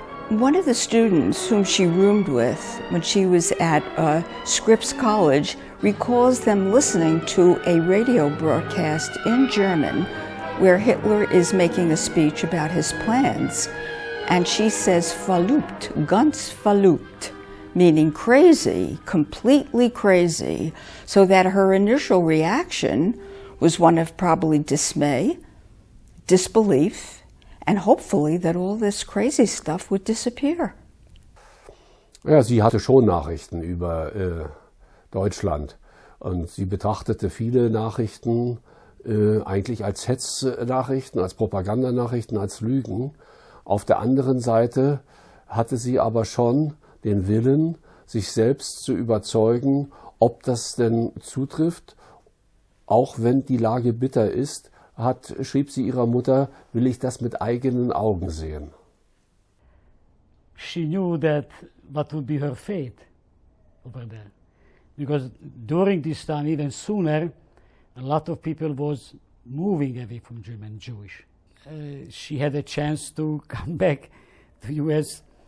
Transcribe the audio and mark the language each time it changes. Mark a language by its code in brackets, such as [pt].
[en] One of the students whom she roomed with when she was at Scripps College recalls them listening to a radio broadcast in German where Hitler is making a speech about his plans. And she says, [de] verliebt, ganz verliebt, [en] meaning crazy, completely crazy, so that her initial reaction was one of probably dismay, disbelief, and hopefully that all this crazy stuff would disappear. [de] Ja, sie hatte schon Nachrichten über Deutschland und sie betrachtete viele Nachrichten eigentlich als Hetznachrichten, als Propagandanachrichten, als Lügen. Auf der anderen Seite hatte sie aber schon den Willen, sich selbst zu überzeugen, ob das denn zutrifft. Auch wenn die Lage bitter ist, schrieb sie ihrer Mutter, will ich das mit eigenen Augen sehen. [en] She knew that what would be her fate over there. Because during this time, even sooner, a lot of people was moving away from German Jewish. She had a chance to come back to US.